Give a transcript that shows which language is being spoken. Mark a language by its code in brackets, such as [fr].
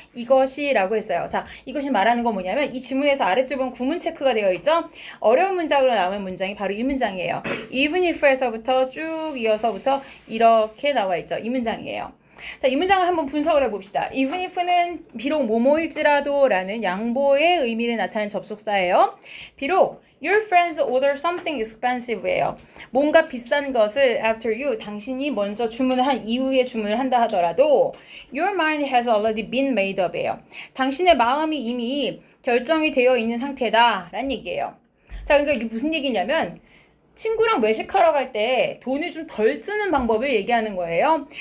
[ko] 이것이라고 했어요. 자, 이것이 말하는 건 뭐냐면 이 지문에서 아래쪽 보면 구문 체크가 되어 있죠. 어려운 문장으로 나오는 문장이 바로 이 문장이에요. even if에서부터 쭉 이어서부터 이렇게 나와 있죠. 이 문장이에요. 자, 이 문장을 한번 분석을 해봅시다. even if는 비록 뭐뭐일지라도 라는 양보의 의미를 나타내는 접속사예요. [en] 비록 your friends order something expensive예요. [ko] 뭔가 비싼 것을 [en] after you, [ko] 당신이 먼저 주문을 한 이후에 주문을 한다 하더라도 [en] your mind has already been made up [ko] 예요. 당신의 마음이 이미 결정이 되어 있는 상태다 라는 얘기예요. 자, 그러니까 이게 무슨 얘기냐면 친구랑 외식하러 갈 때 돈을 좀 덜 쓰는 방법을 얘기하는 거예요.